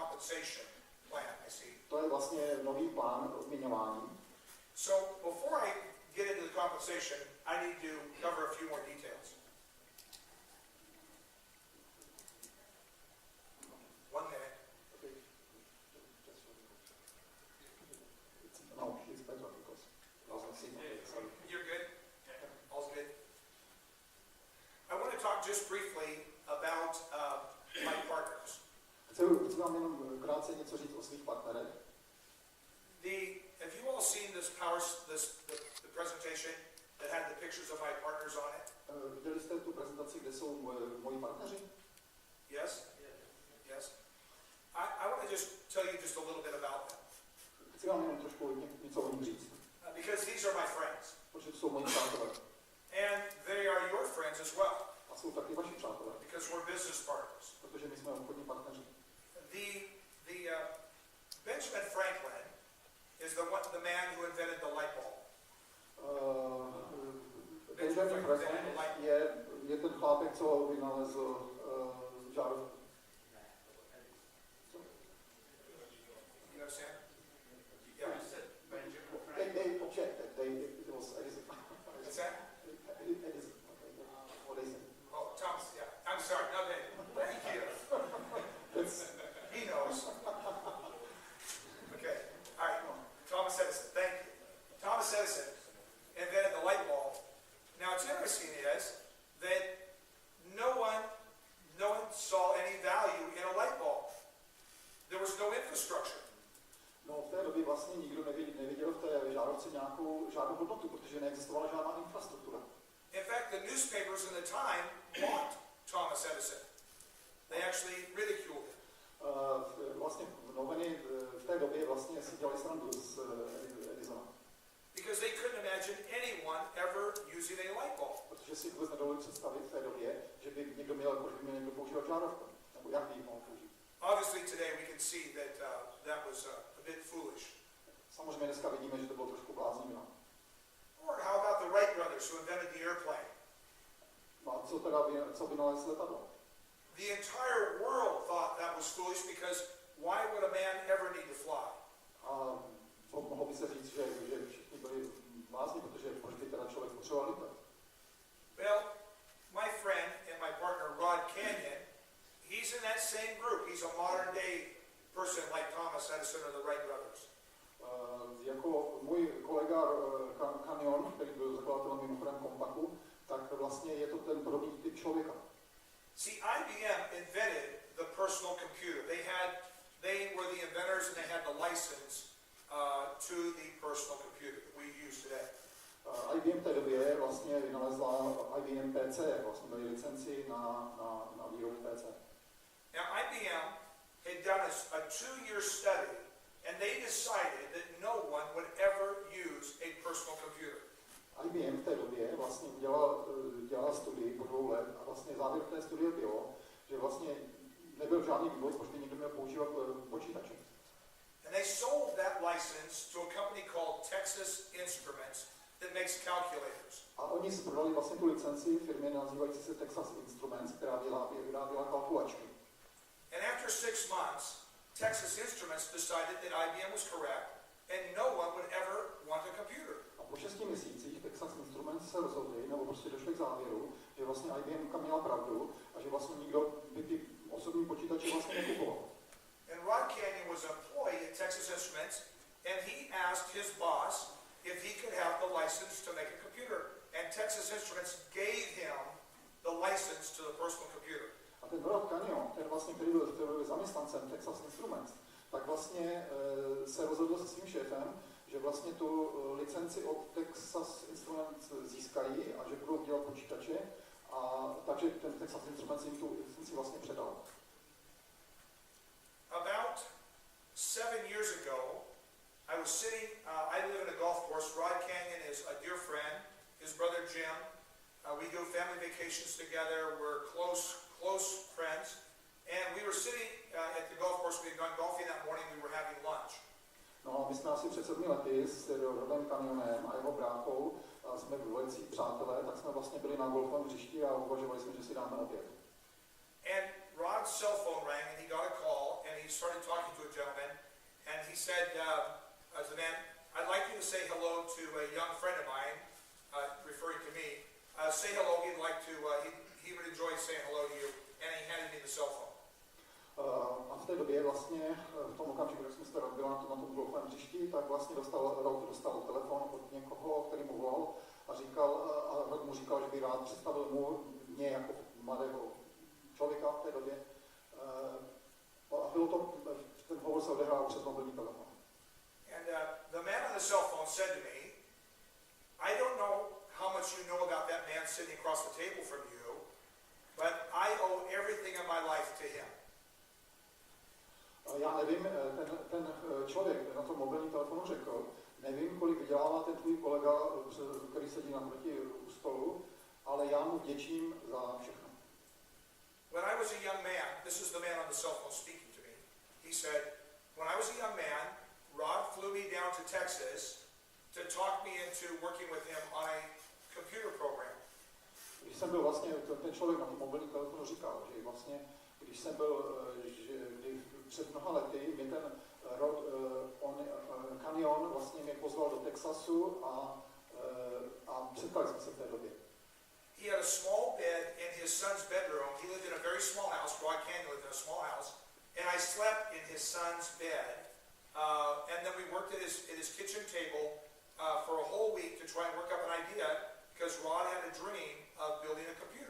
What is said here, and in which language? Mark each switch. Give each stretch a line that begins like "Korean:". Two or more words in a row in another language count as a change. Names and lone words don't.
English: compensation plan, I see.
Czech: To je vlastně nový plán odměňování.
English: So before I get into the compensation, I need to cover a few more details. 1 minute. No, it's better because it doesn't seem like You're good? All's good? I want to talk just briefly about my partners.
Czech: Chci vám jenom krátce něco říct o svých partnerech.
English: Have you all seen this the presentation that had the pictures of my partners on it?
Czech: Viděli jste tu prezentaci, kde jsou moji partneři?
English: Yes? Yes? I want to just tell you just a little bit about them.
Czech: Chci vám jenom trošku něco o nich říct.
English: Because these are my friends.
Czech: Protože to jsou moji přátelé.
English: And they are your friends as well.
Czech: A jsou taky vaši přátelé.
English: Because we're business partners.
Czech: Protože my jsme obchodní partneři.
English: Benjamin Franklin is the man who invented the light bulb.
Czech: Benjamin Franklin je ten chlápek, co vynalezl žárovku.
English: You understand? Yeah. Yeah. You said Benjamin Franklin. They objected. It was Edison. What's that? Edison. What is it? Oh, Thomas, yeah. I'm sorry. Okay. Thank you. He knows. Okay. All right. Thomas Edison. Thank you. Thomas Edison invented the light bulb. Now, what's interesting is that no one saw any value in a light bulb. There was no infrastructure.
Czech: No, v té době vlastně nikdo neviděl v té žárovce žádnou hodnotu, protože neexistovala žádná infrastruktura.
English: In fact, the newspapers in the time mocked Thomas Edison. They actually ridiculed him.
Czech: Vlastně noviny v té době vlastně si dělali srandu z Edisona.
English: Because they couldn't imagine anyone ever using a light bulb.
Czech: Protože si vůbec nedovolili představit v té době, že by někdo měl používat žárovku, nebo jak by ji mohl použít.
English: Obviously, today we can see that was a bit foolish.
Czech: Samozřejmě dneska vidíme, že to bylo trošku bláznivina.
English: Or how about the Wright brothers who invented the airplane?
Czech: No a co vynalezl letadlo?
English: The entire world thought that was foolish because why would a man ever need to fly?
Czech: A mohlo by se říct, že všichni byli blázni, protože proč by teda člověk potřeboval lítat?
English: Well, my friend and my partner Rod Canyon, he's in that same group. He's a modern day person like Thomas Edison or the Wright brothers.
Czech: Jako můj kolega Canyon, který byl zakladatelem mimochodem Compaqu, tak vlastně je to ten podobný typ člověka.
English: See, IBM invented the personal computer. They were the inventors and they had the license to the personal computer that we use today.
Czech: IBM v té době vlastně vynalezla IBM PC, vlastně měli licenci na výrobu PC.
English: Now IBM had done a 2-year study and they decided that no one would ever use a personal computer.
Czech: IBM v té době vlastně dělala studii po 2 let a vlastně závěr té studie bylo, že vlastně nebyl žádný důvod, proč by někdo měl používat počítače.
English: And they sold that license to a company called Texas Instruments that makes calculators.
Czech: A oni si prodali vlastně tu licenci firmě nazývající se Texas Instruments, která vyráběla kalkulačky.
English: And after 6 months, Texas Instruments decided that IBM was correct and no one would ever want a computer.
Czech: A po 6 měsících Texas Instruments se rozhodli, nebo prostě došli k závěru, že vlastně IBM měla pravdu a že vlastně nikdo by ty osobní počítače vlastně nekupoval.
English: And Rod Canyon was an employee at Texas Instruments and he asked his boss if he could have the license to make a computer. And Texas Instruments gave him the license to the personal computer.
Czech: A ten Rod Canyon, ten vlastně, který byl zaměstnancem Texas Instruments, tak vlastně se rozhodl se svým šéfem, že vlastně tu licenci od Texas Instruments získají a že budou dělat počítače, a takže ten Texas Instruments jim tu licenci vlastně předal.
English: About 7 years ago, I was sitting, I live in a golf course. Rod Canyon is a dear friend, his brother Jim. We do family vacations together, we're close friends. And we were sitting at the golf course, we had gone golfing that morning, we were having lunch.
Czech: No, my jsme asi před 7 lety s Rodem Canyonem a jeho bráchou, a jsme velicí přátelé, tak jsme vlastně byli na golfovém hřišti a uvažovali jsme, že si dáme oběd.
English: And Rod's cell phone rang and he got a call and he started talking to a gentleman, and he said, as a man, I'd like you to say hello to a young friend of mine, referring to me. Say hello, he'd like to, he would enjoy saying hello to you, and he handed me the cell phone.
Czech: A v té době vlastně, v tom okamžiku, kdy jsme se byla na tom golfovém hřišti, tak vlastně dostal telefon od někoho, který mu volal a mu říkal, že by rád představil mě jako mladého člověka v té době. A bylo to, ten hovor se odehrál přes mobilní telefon.
English: And the man on the cell phone said to me, I don't know how much you know about that man sitting across the table from you, but I owe everything in my life to him.
Czech: Já nevím, ten člověk na tom mobilním telefonu řekl, nevím, kolik vydělává ten tvůj kolega, který sedí naproti u stolu, ale já mu vděčím za všechno.
English: When I was a young man, this is the man on the cell phone speaking to me, he said, when I was a young man, Rod flew me down to Texas to talk me into working with him on a computer program.
Czech: Když jsem byl vlastně, ten člověk na tom mobilním telefonu říkal, že vlastně, když jsem byl, kdy před mnoha lety, mě ten Canyon vlastně mě pozval do Texasu a setkali jsme se v té době.
English: He had a small bed in his son's bedroom. He lived in a very small house. Rod Canyon lived in a small house, and I slept in his son's bed. And then we worked at his kitchen table for a whole week to try and work up an idea because Rod had a dream of building a computer.